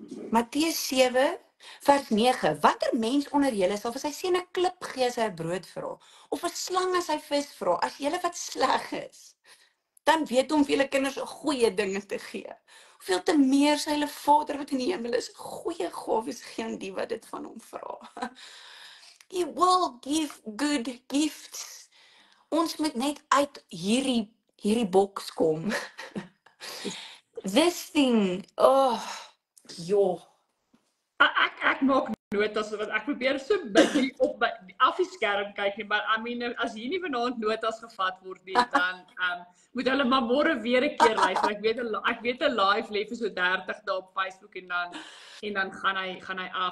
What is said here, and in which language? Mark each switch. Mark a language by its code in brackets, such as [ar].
[af] Matteus 7 vers 9. Watter mens onder julle sal vir sy seun 'n klip gee as hy 'n brood vra, of 'n slang as hy vis vra, as julle wat sleg is, dan weet hom vir julle kinders goeie dinge te gee. Hoeveel te meer sy hulle Vader wat in die hemel is, goeie gawes gee aan die wat dit van hom vra. [en] He will give good gifts. [af] Ons moet net uit hierdie boks kom. [en] This thing, joh. [af] Ek maak notas want ek probeer so bietjie op af die skerm kyk nie, maar [en] I mean [af] as hier nie vanaand notas gevat word nie, dan moet hulle maar môre weer 'n keer luister. Ek weet 'n live lê vir so 30 dae op Facebook en dan gaan hy af.